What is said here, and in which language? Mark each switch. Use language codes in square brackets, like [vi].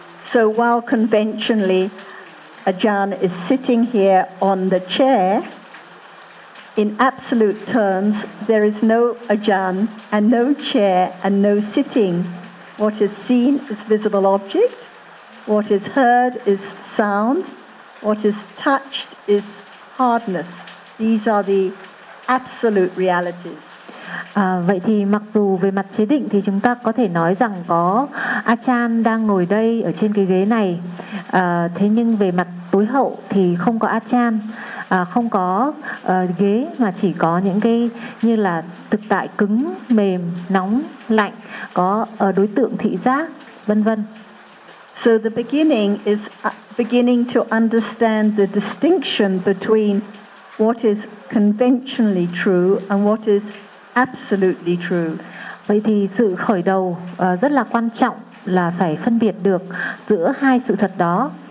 [en] So while conventionally Ajahn is sitting here on the chair, in absolute terms there is no Ajahn and no chair and no sitting. What is seen is visible object, what is heard is sound, what is touched is hardness. These are the absolute realities. [vi] Vậy thì mặc dù về mặt chế định thì chúng ta có thể nói rằng có A Chan đang ngồi đây ở trên cái ghế này, thế nhưng về mặt tối hậu thì không có A Chan, không có ghế, mà chỉ có những cái như là thực tại cứng, mềm, nóng, lạnh, có đối tượng thị giác, vân vân. [en] So the beginning is beginning to understand the distinction between what is conventionally true and what is absolutely true. [vi] Vậy thì sự khởi đầu rất là quan trọng là phải phân biệt được giữa hai sự thật đó.